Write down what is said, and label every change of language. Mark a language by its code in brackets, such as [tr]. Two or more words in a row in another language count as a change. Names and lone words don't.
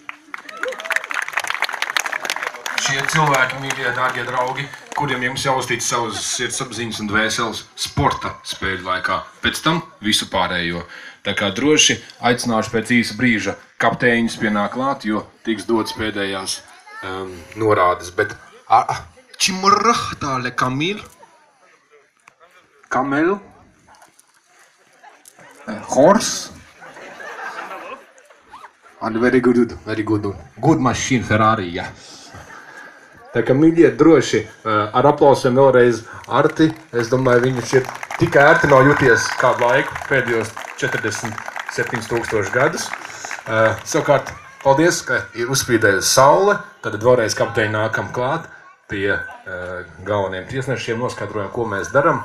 [lv] Šie cilvēki, mīļie, dārgie draugi, kuriem jums jāuztic savas sirdsapziņas un dvēseles sporta spēļu laikā. Pēc tam visu pārējo. Tā kā droši aicināšu pēc īsa brīža kapteiņus pienāk klāt, jo tiks dots pēdējās norādes. Bet Čimurahtāle Kamil? Kamel? [en] Horse? And very good. Good machine, Ferrari, yeah. [lv] Tā kā mīļie droši ar aplausiem vēlreiz Arti. Es domāju, viņš ir tik ērti nav jūties kādu laiku, pēdējos 47,000 gadus. Savukārt, paldies, ka ir uzspīdējusi saule. Tad vēlreiz kapteiņi nākam klāt pie galveniem tiesnešiem, noskaidrojam, ko mēs daram.